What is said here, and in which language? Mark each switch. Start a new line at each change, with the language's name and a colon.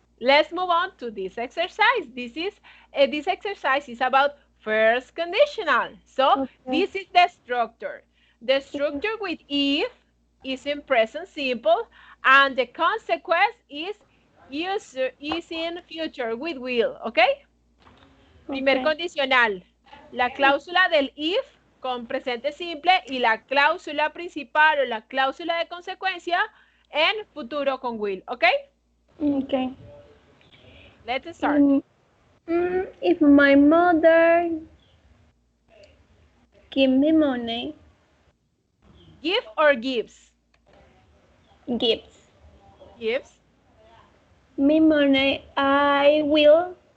English: Let's move on to this exercise. This exercise is about first conditional. So this is the structure. The structure with if is in present simple, and the consequence is in future with will.
Spanish: Okay. Primer condicional. La cláusula del if con presente simple y la cláusula principal o la cláusula de consecuencia en futuro con will.
English: Okay. Okay. Let's start. If my mother give me money. Give or gives? Gives. Me money, I will